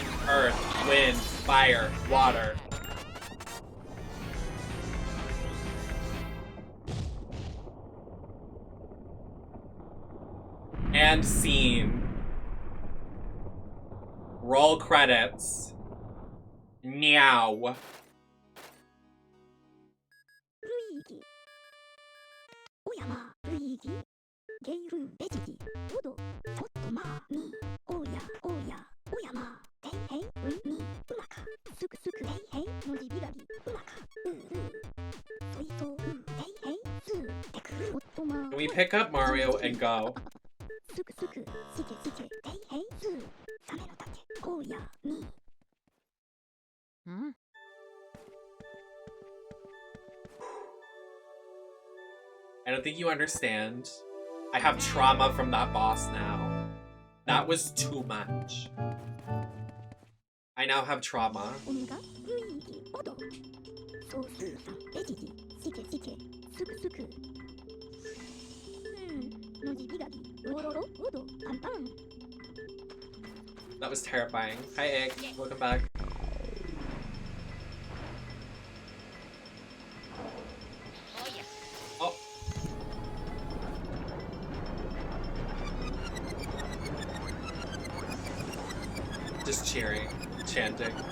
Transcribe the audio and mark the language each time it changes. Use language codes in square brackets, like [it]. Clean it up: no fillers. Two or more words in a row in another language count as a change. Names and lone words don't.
[en] Earth, wind, fire, water. And scene. Roll credits. Meow. Luigi. Oyama, Luigi. Geiru, Veggie. Odo. Chotto ma, ni. Oya, oya. Oyama. Hei, hei, ni. Umaka. Suku, suku. Hei, hei. Noji, bigabi. Umaka. Soito, hei, hei. Su. Teku. Chotto ma. Can we pick up Mario and go? Suku, suku. Sike, sike. Hei, hei. Su. Same no take. Oya, ni. Hmm? I don't think you understand. I have trauma from that boss now. That was too much. I now have trauma. Omega, Luigi, Odo. Sosu-san, Veggie, Sike, sike. Suku, suku. Noji, bigabi. Ororo, Odo. Pan. That was terrifying. Hi, Egg. Welcome back. Oh yeah. Oh. Just cheering, chanting.